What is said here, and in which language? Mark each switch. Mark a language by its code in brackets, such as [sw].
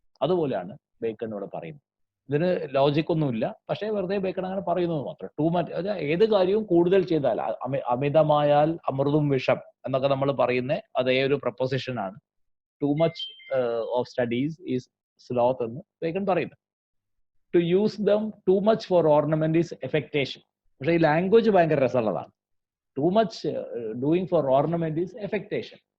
[ml] അതുപോലെയാണ് ബേക്കൺ ഇവിടെ പറയുന്നത്. ഇതിന് ലോജിക് ഒന്നുമില്ല, പക്ഷേ വെറുതെ ബേക്കൺ അങ്ങനെ പറയുന്നത് മാത്രം. [en] too much [ml] ഏത് കാര്യവും കൂടുതൽ ചെയ്താൽ, അമിതമായാൽ അമൃതും വിഷം എന്നൊക്കെ നമ്മൾ പറയുന്ന അതേ ഒരു പ്രപ്പോസിഷൻ ആണ്. [en] too much of studies is sloth [ml] എന്ന് ബേക്കൺ പറയുന്നത്. [en] To use them too much for ornament is affectation. [ml] പക്ഷേ ഈ ലാംഗ്വേജ് ഭയങ്കര രസമുള്ളതാണ്. [en] Too much doing for ornament is affectation.